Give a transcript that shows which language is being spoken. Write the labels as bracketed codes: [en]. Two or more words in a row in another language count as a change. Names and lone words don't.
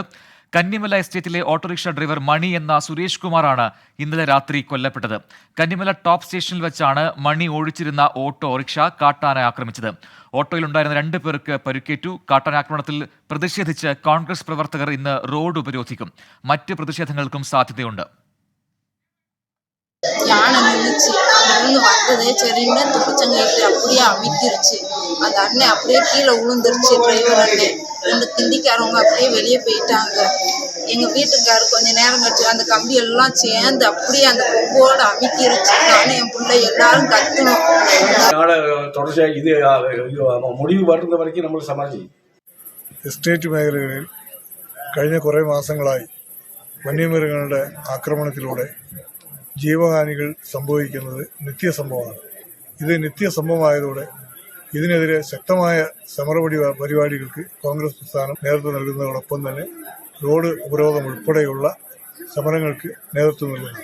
[ml] കന്നിമല എസ്റ്റേറ്റിലെ ഓട്ടോറിക്ഷ ഡ്രൈവർ മണി എന്ന സുരേഷ് കുമാറാണ് ഇന്നലെ രാത്രി കൊല്ലപ്പെട്ടത്. കന്നിമല ടോപ്പ് സ്റ്റേഷനിൽ വെച്ചാണ് മണി ഓടിച്ചിരുന്ന ഓട്ടോറിക്ഷ കാട്ടാന ആക്രമിച്ചത്. ഓട്ടോയിലുണ്ടായിരുന്ന 2 പേർക്ക് പരിക്കേറ്റു. കാട്ടാന ആക്രമണത്തിൽ പ്രതിഷേധിച്ച് കോൺഗ്രസ് പ്രവർത്തകർ ഇന്ന് റോഡ് ഉപരോധിക്കും. മറ്റ് പ്രതിഷേധങ്ങൾക്കും സാധ്യതയുണ്ട്. [ta] யானை நின்றுச்சு. அங்கிருந்து வந்ததே சரின்னு துப்பிச்சங்கைக்கு அப்படியே அமிக்கிருச்சு. அந்த அண்ணன் அப்படியே கீழே விழுந்துருச்சு. டிரைவர் அண்ணன் 2 திண்டிக்காரவங்க அப்படியே வெளியே போயிட்டாங்க. எங்கள் வீட்டுக்காரர் கொஞ்ச நேரம் கழிச்சு அந்த கம்பி எல்லாம் சேர்ந்து அப்படியே அந்த கொம்போடு அமிக்கிருச்சு. நானும் என் பிள்ளை எல்லாரும் கத்தணும். [ml] തുടർച്ചയായി ഇത് മുടിവ് വരുന്ന വരയ്ക്ക് നമ്മൾ സമാജം എസ്റ്റേറ്റ് മേഖലകളിൽ കഴിഞ്ഞ കുറേ മാസങ്ങളായി വന്യമൃഗങ്ങളുടെ ആക്രമണത്തിലൂടെ ജീവഹാനികൾ സംഭവിക്കുന്നത് നിത്യസംഭവമാണ്. ഇത് നിത്യസംഭവമായതോടെ ഇതിനെതിരെ ശക്തമായ പരിപാടികൾക്ക് കോൺഗ്രസ് പ്രസ്ഥാനം നേതൃത്വം നൽകുന്നതോടൊപ്പം തന്നെ റോഡ് ഉപരോധം ഉൾപ്പെടെയുള്ള സമരങ്ങൾക്ക് നേതൃത്വം നൽകുന്നു.